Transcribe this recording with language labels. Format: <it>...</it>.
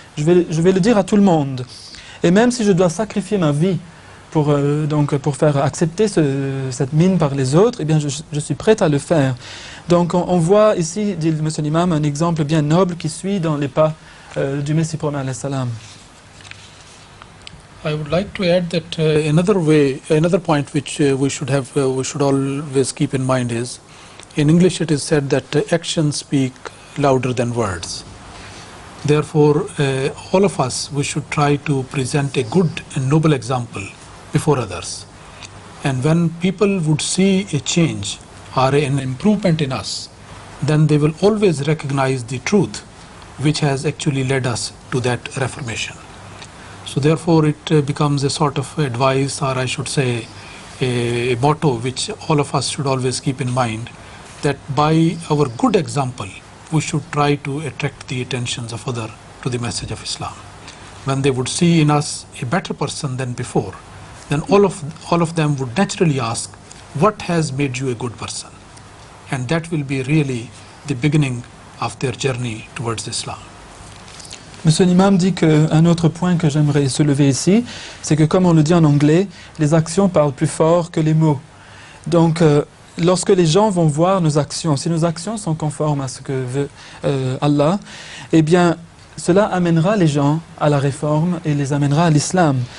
<fr>Je vais le dire à tout le monde. Et même si je dois sacrifier ma vie pour faire accepter cette mine par les autres, eh bien je suis prêt à le faire. Donc on voit ici, dit M. l'imam, un exemple bien noble qui suit dans les pas du Messie premier alayhi salam.</fr> <en>I would like to add that another point which we should always keep in mind is, in English it is said that actions speak louder than words. Therefore, all of us, we should try to present a good and noble example before others. And when people would see a change or an improvement in us, then they will always recognize the truth which has actually led us to that reformation. So therefore it becomes a sort of advice, or I should say a motto which all of us should always keep in mind, that by our good example we should try to attract the attentions of others to the message of Islam. When they would see in us a better person than before, then all of them would naturally ask, what has made you a good person? And that will be really the beginning of their journey towards Islam.</en> <fr>Monsieur l'imam dit qu'un autre point que j'aimerais soulever ici, c'est que comme on le dit en anglais, les actions parlent plus fort que les mots. Donc lorsque les gens vont voir nos actions, si nos actions sont conformes à ce que veut Allah, eh bien cela amènera les gens à la réforme et les amènera à l'islam.</fr>